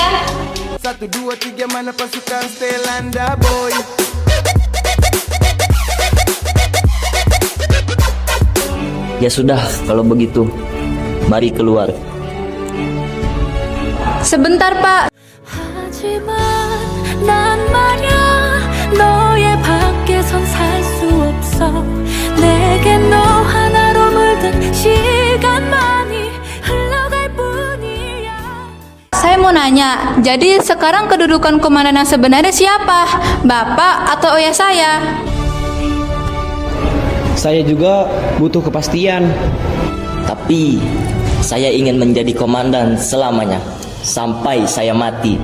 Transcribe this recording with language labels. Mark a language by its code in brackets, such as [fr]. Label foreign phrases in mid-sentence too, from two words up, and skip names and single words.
[id] 1, 2, 3 mana pasukan Stelanda boy. Ya sudah, kalau begitu, mari keluar. Sebentar, Pak. [ko] 하지만 난 말야 너의 밖에선 살 수 없어 내게 너 하나로 물든 시간만이 흘러갈 뿐이야. [id] Saya mau nanya, jadi sekarang kedudukan komandan yang sebenarnya siapa? Bapak atau ayah saya? Saya juga butuh kepastian. Tapi, saya ingin menjadi komandan selamanya, sampai saya mati.